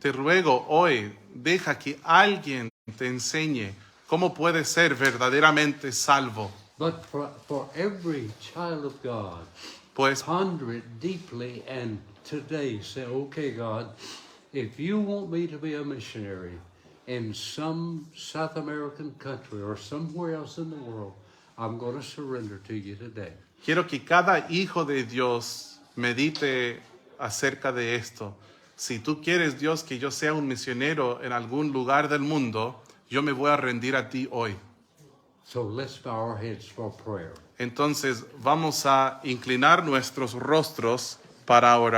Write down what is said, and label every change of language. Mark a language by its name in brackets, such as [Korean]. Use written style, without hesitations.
[Spanish] Te ruego hoy, deja que alguien te enseñe cómo puedes ser verdaderamente salvo. [English] But for every child of God, [Spanish] Pues [English] ponder it deeply and today say, okay, God, if you want me to be a missionary in some South American country or somewhere else in the world, I'm going to surrender to you today. [Spanish] quiero que cada hijo de Dios medite acerca de esto. Si tú quieres, Dios, que yo sea un misionero en algún lugar del mundo, yo me voy a rendir a ti hoy. [English] So let's bow our heads for prayer. [Spanish] Entonces vamos a inclinar nuestros rostros para orar.